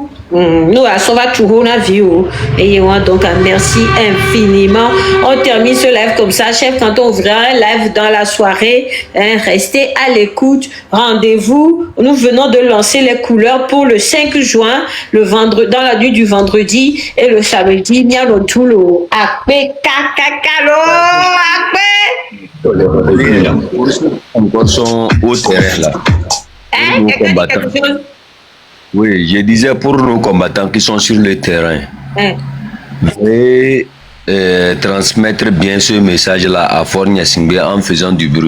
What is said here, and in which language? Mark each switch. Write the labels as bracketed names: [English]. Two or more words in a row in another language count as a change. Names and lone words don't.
[French] Nous va toujours la vie et donc merci infiniment. On termine ce live comme ça, chef. Quand on ouvre un live dans la soirée, restez à l'écoute. Rendez-vous. Nous venons de lancer les couleurs pour le 5 juin, le vendredi, dans la nuit du vendredi et le samedi. [Ewe] Miano Toulo. Akpe kakakalo. Akpe. [French] Encore sont au terrain là. Oui, je disais pour nos combattants qui sont sur le terrain, veuillez transmettre bien ce message-là à Fornia Singbe en faisant du bruit.